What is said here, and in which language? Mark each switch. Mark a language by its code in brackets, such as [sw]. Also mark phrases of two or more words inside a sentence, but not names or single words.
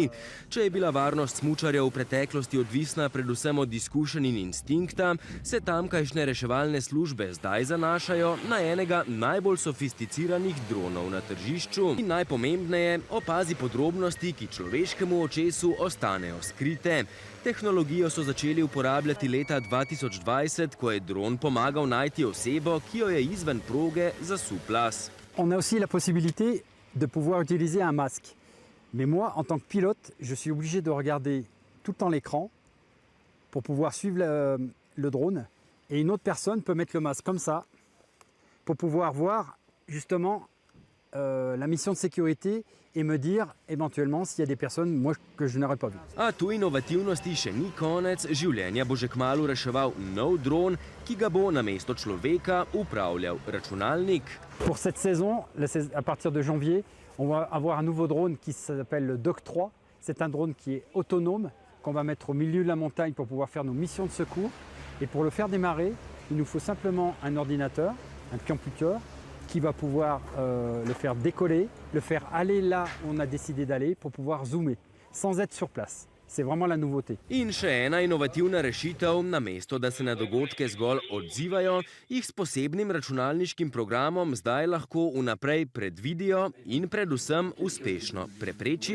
[sl] Če je bila varnost smučarjev v preteklosti odvisna predvsem od izkušenj in instinkta, se tamkajšnje reševalne službe zdaj zanašajo na enega najbolj sofisticiranih dronov na tržišču. In najpomembneje, opazi podrobnosti, ki človeškemu očesu ostanejo skrite. Tehnologijo so začeli uporabljati leta 2020, ko je dron pomagal najti osebo, ki jo je izven proge zasul plaz. [fr] On a aussi la possibilité de pouvoir utiliser un masque. Mais moi, en tant que pilote, je suis obligé de regarder tout le temps l'écran pour pouvoir suivre le drone. Et une autre personne peut mettre le masque comme ça pour pouvoir voir justement la mission de sécurité et me dire éventuellement s'il y a des personnes moi, que je n'aurais pas vu. [sl] A tu inovativnosti še ni konec, življenja bo že kmalu reševal nov dron, ki ga bo namesto človeka upravljal računalnik. [fr] Pour cette saison, à partir de janvier, on va avoir un nouveau drone qui s'appelle le Doc 3. C'est un drone qui est autonome, qu'on va mettre au milieu de la montagne pour pouvoir faire nos missions de secours. Et pour le faire démarrer, il nous faut simplement un ordinateur, un computer, qui va pouvoir le faire décoller, le faire aller là où on a décidé d'aller pour pouvoir zoomer, sans être sur place. C'est vraiment la nouveauté. [sl] In še ena inovativna rešitev, namesto da se na dogodke zgolj odzivajo, jih s posebnim računalniškim programom zdaj lahko vnaprej predvidijo in predvsem uspešno preprečijo.